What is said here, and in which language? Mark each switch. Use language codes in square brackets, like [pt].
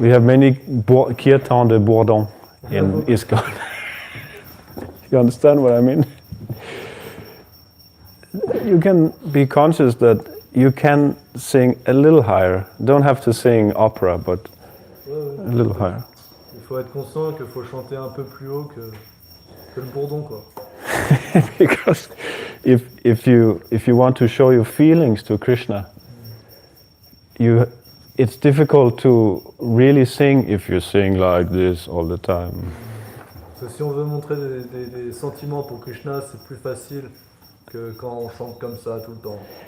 [en] We have many kirtans [fr] de bourdon [en] in ISKCON. You understand what I mean? You can be conscious that you can sing a little higher. Don't have to sing opera, but a little higher. [fr] Il faut être conscient qu'il faut chanter un peu plus haut que le bourdon, quoi. [en] Because if you want to show your feelings to Krishna, it's difficult to really sing if you sing like this all the time. [fr] Parce que si on veut montrer des sentiments pour Krishna, c'est plus facile que quand on chante comme ça tout le temps.